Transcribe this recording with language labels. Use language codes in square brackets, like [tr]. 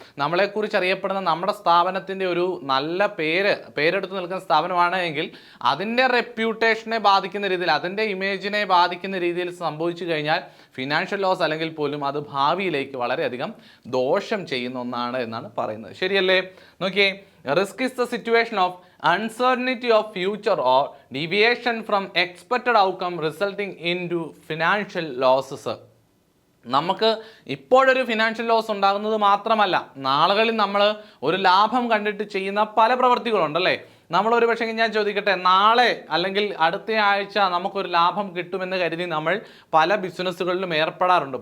[ml] നമ്മളെക്കുറിച്ച് അറിയപ്പെടുന്ന നമ്മുടെ സ്ഥാപനത്തിൻ്റെ ഒരു നല്ല പേരെടുത്ത് നിൽക്കുന്ന സ്ഥാപനമാണ് എങ്കിൽ അതിൻ്റെ റെപ്യൂട്ടേഷനെ ബാധിക്കുന്ന രീതിയിൽ, അതിൻ്റെ ഇമേജിനെ ബാധിക്കുന്ന രീതിയിൽ സംഭവിച്ചു കഴിഞ്ഞാൽ ഫിനാൻഷ്യൽ ലോസ് അല്ലെങ്കിൽ പോലും അത് ഭാവിയിലേക്ക് വളരെയധികം ദോഷം ചെയ്യുന്ന ഒന്നാണ് എന്നാണ് പറയുന്നത്. ശരിയല്ലേ? നോക്കിയേ, [en] Risk is the situation of uncertainty of future or deviation from expected outcome resulting into financial losses. [ml] നമുക്ക് ഇപ്പോഴൊരു ഫിനാൻഷ്യൽ ലോസ് ഉണ്ടാകുന്നത് മാത്രമല്ല, നാളുകളിൽ നമ്മൾ ഒരു ലാഭം കണ്ടിട്ട് ചെയ്യുന്ന പല പ്രവൃത്തികളുണ്ടല്ലേ. നമ്മളൊരു പക്ഷേ ഞാൻ ചോദിക്കട്ടെ, നാളെ അല്ലെങ്കിൽ അടുത്ത ആഴ്ച നമുക്കൊരു ലാഭം കിട്ടുമെന്ന് കരുതി നമ്മൾ പല ബിസിനസ്സുകളിലും ഏർപ്പെടാറുണ്ട്.